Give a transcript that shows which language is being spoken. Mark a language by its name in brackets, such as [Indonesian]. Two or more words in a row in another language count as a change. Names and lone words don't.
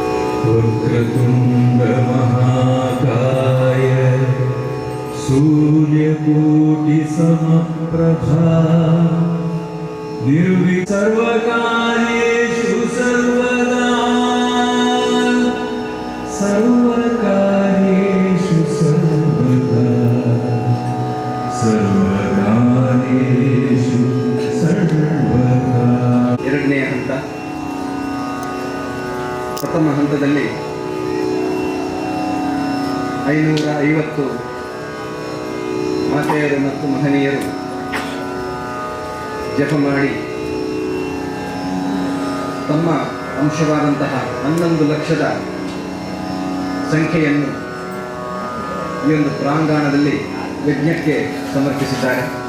[Sanskrit] वक्रतुण्ड महाकाय सूर्य सूर्यकोटिसमप्रभा सर्वकार्येषु सर्वदा सर्वकार्येषु सर्वदा सर्वकार्येषु सर्वदा. [Kannada] ಎರಡನೆಯ ಹಂತ. ಪ್ರಥಮ ಹಂತದಲ್ಲಿ 550 ಮಾತೆಯರು ಮತ್ತು ಮಹನೀಯರು ಜಪ ಮಾಡಿ ತಮ್ಮ ಅಂಶವಾದಂತಹ 11 ಲಕ್ಷದ ಸಂಖ್ಯೆಯನ್ನು ಈ ಒಂದು ಪ್ರಾಂಗಣದಲ್ಲಿ ಯಜ್ಞಕ್ಕೆ ಸಮರ್ಪಿಸಿದ್ದಾರೆ.